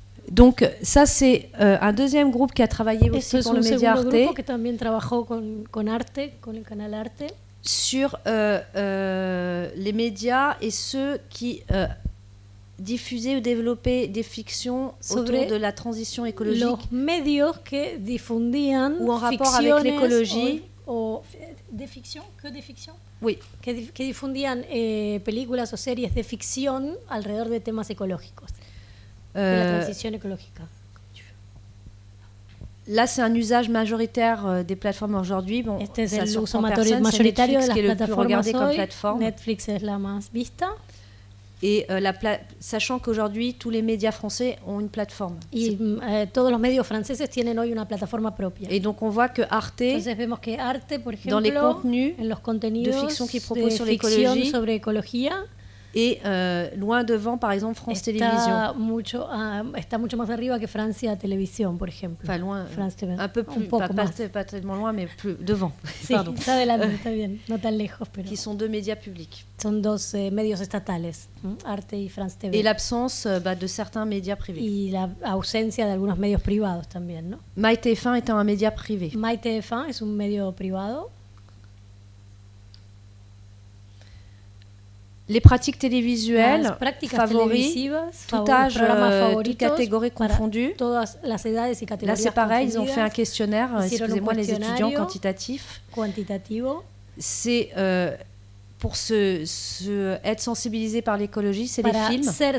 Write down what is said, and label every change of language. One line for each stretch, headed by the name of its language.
French: Donc ça c'est un deuxième groupe qui a travaillé aussi pour le média Arte.
Spanish: Grupo que también trabajó con Arte, con el canal Arte.
French: Sur les médias et ceux qui diffusaient ou développaient des fictions autour de la transition écologique.
Spanish: Los medios que difundían
French: ou en rapport avec l'écologie.
Spanish: ¿De ficción? ¿Qué de ficción?
French: Oui.
Spanish: Que difundían películas o series de ficción alrededor de temas ecológicos.
French: De la transition écologique. Là, c'est un usage majoritaire des plateformes aujourd'hui. Bon,
Spanish: este es el uso mayoritario de las plataformas hoy. Netflix es la más vista.
French: Et sachant qu'aujourd'hui, tous les médias français ont une plateforme.
Spanish: Y todos los medios franceses tienen hoy una plataforma propia.
French: Et donc, on voit que Arte,
Spanish: vemos que Arte, por ejemplo,
French: dans les contenus
Spanish: en los contenidos
French: de fiction qu'il propose sur l'écologie,
Spanish: sobre ecología,
French: et loin devant, par exemple, France Télévisions.
Spanish: Está mucho más arriba que Francia Televisión, por ejemplo.
French: Enfin, loin, un peu plus, pas tellement loin, mais plus devant.
Spanish: Sí,
French: pardon.
Spanish: Está adelante, está bien, no tan lejos, pero.
French: Qui sont deux médias publics.
Spanish: Son dos medios estatales, Arte y France TV.
French: Et l'absence de certains médias privés.
Spanish: Y la ausencia de algunos medios privados también, ¿no?
French: MyTF1 étant un média privé.
Spanish: MyTF1 es un medio privado.
French: Les pratiques télévisuelles favorisent tout âge, toute catégorie confondue. Là, c'est pareil, ils ont fait un questionnaire, excusez-moi les étudiants, quantitatif. C'est pour être sensibilisé par l'écologie, c'est les films.